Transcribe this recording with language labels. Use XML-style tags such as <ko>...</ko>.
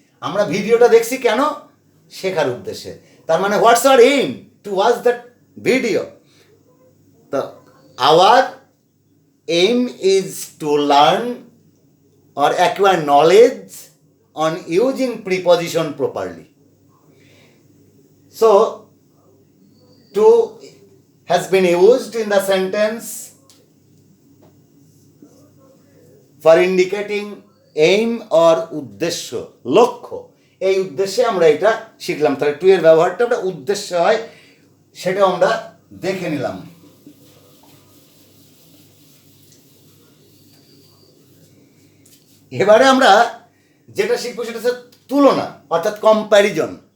<bn>আমরা ভিডিওটা দেখছি কেন, শেখার উদ্দেশ্যে। তার মানে</bn> <en>What's our aim to watch that video, তো our aim is to learn or acquire knowledge on using preposition properly. So, to has been used in the sentence for indicating aim or</en> <bn>উদ্দেশ্য, লক্ষ্য। এই উদ্দেশ্যে আমরা এটা শিখলাম। তাহলে টু এর ব্যবহারটা আমরা উদ্দেশ্য হয় সেটা আমরা দেখে নিলাম। এবারে আমরা যেটা শিখবো সেটা হচ্ছে তুলনা, অর্থাৎ কম্প্যারিজন।</bn>